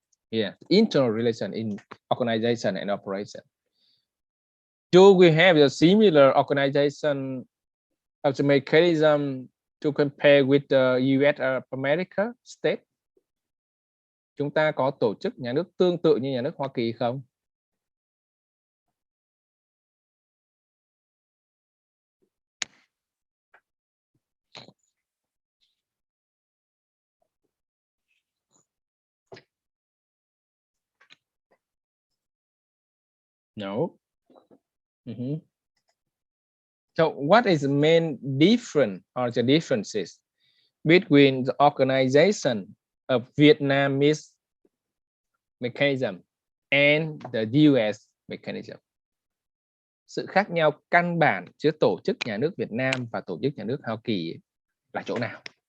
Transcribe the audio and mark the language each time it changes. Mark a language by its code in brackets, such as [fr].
[en] Yeah, internal relation in organization and operation. Do we have a similar organization of the mechanism to compare with the US of America state? [vi] Chúng ta có tổ chức nhà nước tương tự như nhà nước Hoa Kỳ không? [en] No. So what is the main difference or the differences between the organization of Vietnamese mechanism and the US mechanism? [vi] Sự khác nhau căn bản giữa tổ chức nhà nước Việt Nam và tổ chức nhà nước Hoa Kỳ là chỗ nào?